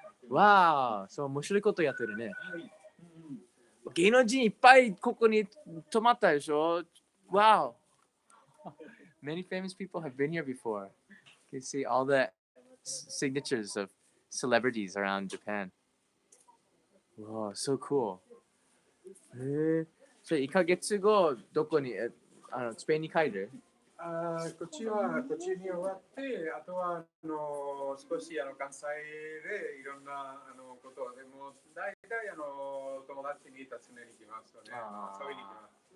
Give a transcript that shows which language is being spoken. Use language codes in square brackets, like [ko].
[ja] わあ、そう面白いことやってるね。芸能人いっぱいここに泊まったでしょ。 [en] Wow. Many famous people have been here before. You can see all the signatures of celebrities around Japan. Wow, so cool. [ja] それ1ヶ月後、どこに、スペインに帰る？こっちに終わって、あとは少し関西でいろんなことでも、大体友達に訪ねに来ますよね。遊びに来ます。